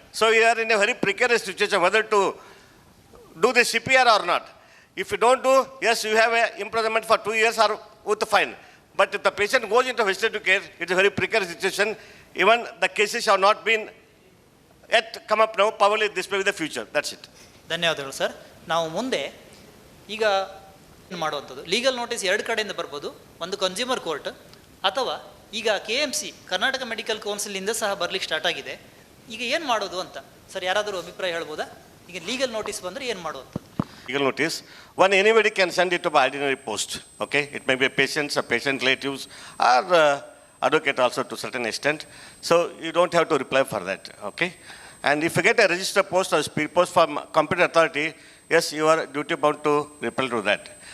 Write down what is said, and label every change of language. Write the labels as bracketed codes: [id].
[en] So we are in a very precarious situation whether to do the CPR or not. If you don't do, yes, you have a imprisonment for 2 years or with the fine. But if the patient goes into vegetative care, it is a very precarious situation. Even the cases have not been yet come up now. Probably this may be the future. That's it. [kn] ಧನ್ಯವಾದಗಳು sir. ನಾವು ಮುಂದೆ ಈಗ ಏನು ಮಾಡುವಂಥದ್ದು, legal notice ಎರಡು ಕಡೆಯಿಂದ ಬರ್ಬೋದು. ಒಂದು ಕನ್ಸ್ಯೂಮರ್ ಕೋರ್ಟ್, ಅಥವಾ ಈಗ KMC ಕರ್ನಾಟಕ ಮೆಡಿಕಲ್ ಕೌನ್ಸಿಲಿಂದ ಸಹ ಬರ್ಲಿಕ್ಕೆ ಸ್ಟಾರ್ಟ್ ಆಗಿದೆ. ಈಗ ಏನು ಮಾಡೋದು ಅಂತ ಸರ್ ಯಾರಾದರೂ ಅಭಿಪ್ರಾಯ ಹೇಳ್ಬೋದಾ? ಈಗ ಲೀಗಲ್ ನೋಟಿಸ್ ಬಂದರೆ ಏನು ಮಾಡುವಂಥದ್ದು? [en] Legal notice, anybody can send it to by ordinary post. Okay, it may be a patient relatives, or advocate also to a certain extent. So you don't have to reply for that, okay? And if you get a register post or speed post from competent authority, yes, you are duty bound to reply to that.